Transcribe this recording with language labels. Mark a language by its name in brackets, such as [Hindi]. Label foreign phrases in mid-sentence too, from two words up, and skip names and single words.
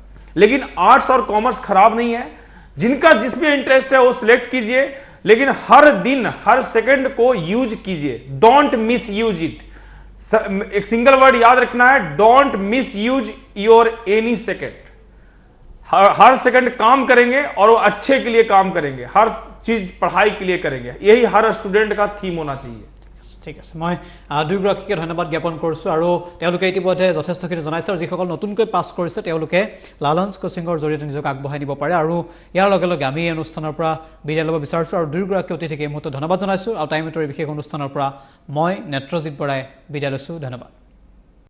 [Hindi] लेकिन आर्ट्स और कॉमर्स खराब नहीं है, जिनका जिसमें इंटरेस्ट है वो सिलेक्ट कीजिए, लेकिन हर दिन हर सेकंड को यूज कीजिए, [English] don't miss use it. [Hindi] एक [English] single word [Hindi] याद रखना है, [English] don't miss use your any second. [Hindi] हर सेकंड काम करेंगे और वो अच्छे के लिए काम करेंगे, हर चीज पढ़ाई के लिए करेंगे, यही हर स्टूडेंट का थीम होना चाहिए। [Assamese] ঠিক আছে, মই দুয়োগৰাকীকে ধন্যবাদ জ্ঞাপন কৰিছোঁ। আৰু তেওঁলোকে ইতিমধ্যে যথেষ্টখিনি জনাইছে, আৰু যিসকল নতুনকৈ পাছ কৰিছে তেওঁলোকে লালন কোচিঙৰ জৰিয়তে নিজক আগবঢ়াই নিব পাৰে। আৰু ইয়াৰ লগে লগে আমি এই অনুষ্ঠানৰ পৰা বিদায় ল'ব বিচাৰিছোঁ, আৰু দুয়োগৰাকী অতিথিক এই মুহূৰ্তত ধন্যবাদ জনাইছোঁ। আৰু টাইম এটৰ বিশেষ অনুষ্ঠানৰ পৰা মই নেত্ৰজিৎ বৰাই বিদায় লৈছোঁ।